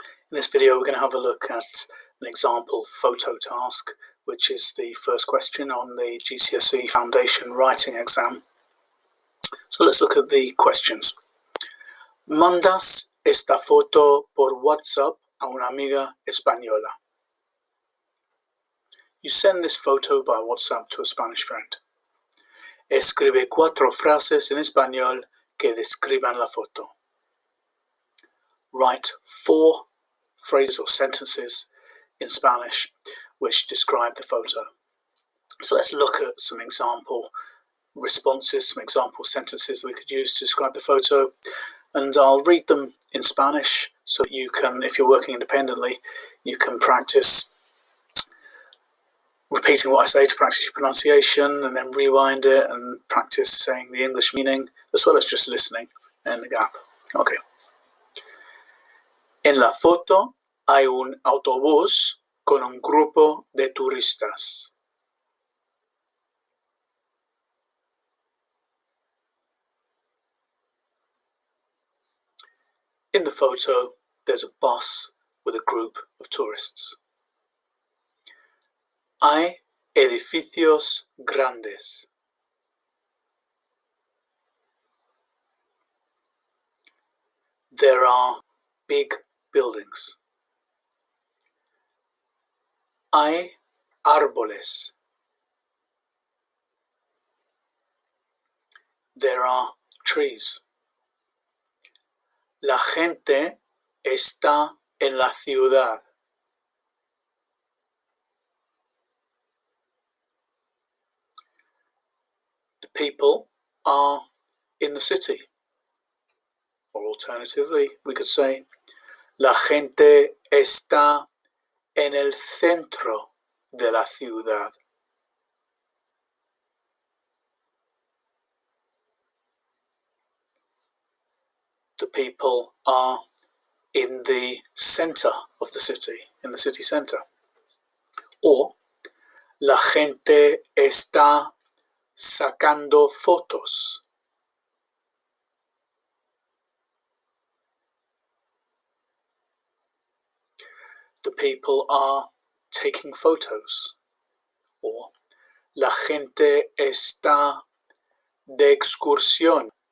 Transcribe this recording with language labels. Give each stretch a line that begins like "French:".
English: In this video we're going to have a look at an example photo task, which is the first question on the GCSE Foundation Writing exam. So let's look at the questions.
Spanish: Mandas esta foto por WhatsApp a una amiga española.
English: You send this photo by WhatsApp to a Spanish friend.
Spanish: Escribe 4 frases en español que describan la foto.
English: Write 4 phrases or sentences in Spanish which describe the photo. So let's look at some example responses, some example sentences that we could use to describe the photo, and I'll read them in Spanish so that you can, if you're working independently, you can practice repeating what I say to practice your pronunciation, and then rewind it and practice saying the English meaning as well as just listening in the gap. Okay.
Spanish: En la foto hay un autobús con un grupo de turistas.
English: In the photo, there's a bus with a group of tourists.
Spanish: Hay edificios grandes.
English: There are big buildings.
Spanish: Hay árboles.
English: There are trees.
Spanish: La gente está en la ciudad.
English: The people are in the city. Or alternatively, we could say,
Spanish: la gente está en el centro de la ciudad.
English: The people are in the center of the city, in the city center.
Spanish: Or, la gente está sacando fotos.
English: The people are taking photos.
Spanish: Or, la gente está de excursión.